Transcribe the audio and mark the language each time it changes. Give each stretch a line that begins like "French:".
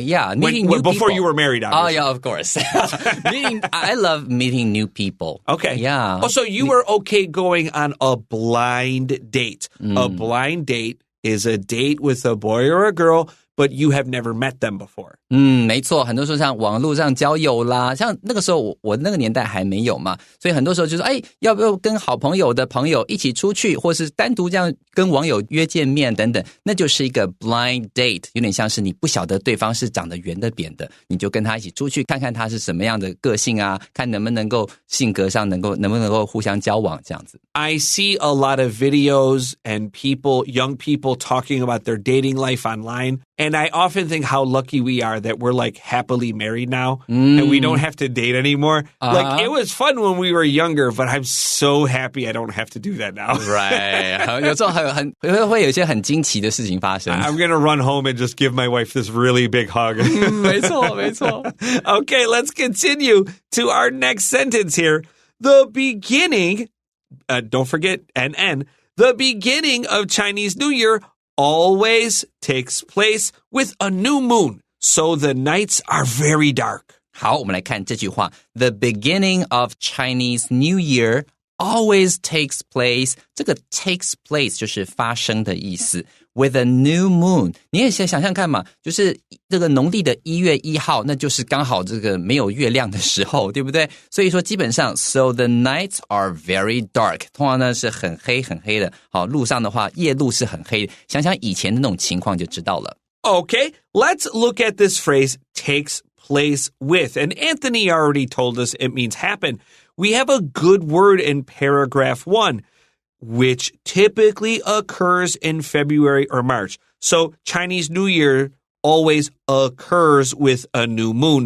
English: Yeah, meeting new people. Before you were married, obviously. Oh, yeah, of course. I love meeting new people. Okay. Yeah. Oh, so you were okay going on a blind date. A blind date is a date with a boy or a girl, but you have never met them before.
Chinese: 没错，很多时候像网络上交友啦，像那个时候我那个年代还没有嘛，所以很多时候就说，要不要跟好朋友的朋友一起出去，或是单独这样跟网友约见面等等，那就是一个 blind date， 有点像是你不晓得对方是长得圆的扁的，你就跟他一起出去看看他是什么样的个性啊，看能不能够性格上能不能够互相交往这样子。
English: I see a lot of videos and young people talking about their dating life online, and I often think how lucky we are that we're like happily married now and we don't have to date anymore. Like it was fun when we were younger, but I'm so happy I don't have to do that now. Right.
Chinese: 有时候会有一些很惊奇的事情发生。
English: I'm going to run home and just give my wife this really big hug.
Chinese: 没错没错。
English: Okay, let's continue to our next sentence here. The beginning, don't forget N, the beginning of Chinese New Year always takes place with a new moon, so the nights are very dark.
Chinese: 好，我们来看这句话。
English: The beginning of Chinese New Year always takes place.
Chinese: 这个
English: takes place
Chinese: 就是发生的意思。
English: With a new moon，
Chinese: 你也想想看嘛，就是这个农历的1月1号，那就是刚好这个没有月亮的时候，对不对？所以说基本上 ，
English: so the nights are very dark，
Chinese: 通常呢是很黑很黑的。好，路上的话，夜路是很黑的。想想以前的那种情况就知道了。
English: Okay, let's look at this phrase takes place with. And Anthony already told us it means happen. We have a good word in paragraph 1, which typically occurs in February or March. So Chinese New Year always occurs with a new moon.